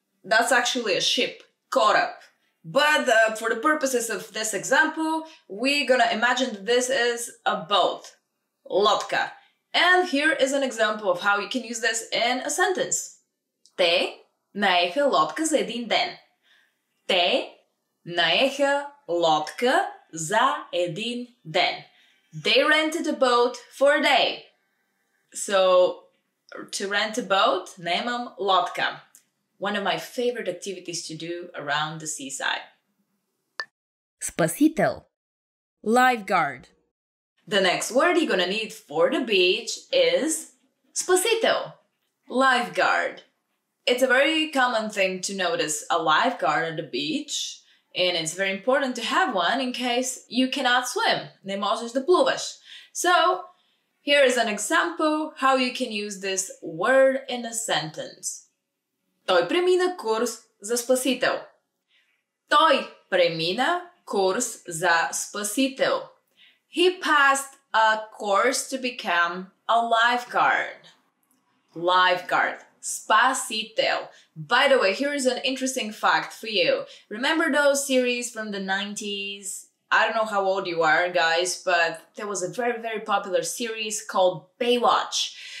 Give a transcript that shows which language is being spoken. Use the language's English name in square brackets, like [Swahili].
[English] That's actually a ship, korab. But for the purposes of this example, we're gonna imagine that this is a boat, lodka. And here is an example of how you can use this in a sentence. [Bulgarian] Те наеха лодка за един ден. Те наеха лодка за един ден. [English] They rented a boat for a day. So, to rent a boat, [Bulgarian] наемам лодка. [English] One of my favorite activities to do around the seaside. [Bulgarian] Спасител, lifeguard. [English] The next word you're gonna need for the beach is spasito. Lifeguard. It's a very common thing to notice a lifeguard at the beach, and it's very important to have one in case you cannot swim. [Bulgarian] Не можеш да плуваш. [English] So, here is an example how you can use this word in a sentence. [Bulgarian] Той премина курс за спасител. Той премина курс за спасител. [English] He passed a course to become a lifeguard. Lifeguard. Spasitel. By the way, here is an interesting fact for you. Remember those series from the 90s? I don't know how old you are, guys, but there was a very, very popular series called Baywatch.